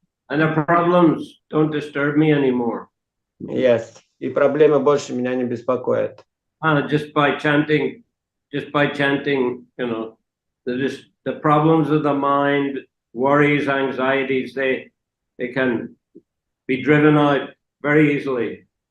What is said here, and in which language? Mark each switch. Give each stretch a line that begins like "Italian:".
English: And the problems don't disturb me anymore. Yes,
Russian: и проблемы больше меня не беспокоят.
English: Just by chanting, the problems of the mind, worries, anxieties, they can be driven out very easily.